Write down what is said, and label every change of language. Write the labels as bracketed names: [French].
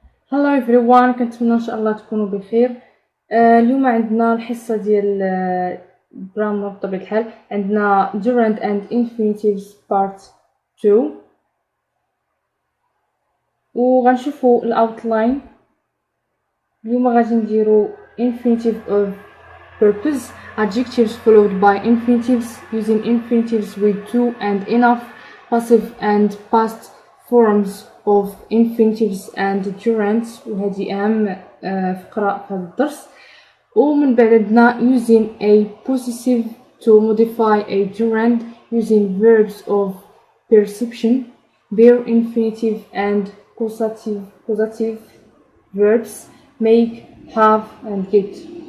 [English] Hello everyone، [Arabic] كنتمنى ان شاء الله تكونوا بخير. اليوم عندنا الحصه ديال الجرامر بطبيعه الحال. عندنا [English] gerund and infinitives part 2 [Arabic] وغنشوفوا الاوتلاين. اليوم غادي نديرو [English] infinitive of purpose, adjectives followed by infinitives, using infinitives with to and enough, passive and past forms of infinitives and gerunds. [Arabic] وهذه أهم فقرة في هذا الدرس. ومن بعد عندنا [English] using a possessive to modify a gerund, using verbs of perception, bare infinitive and causative verbs, make, have and get.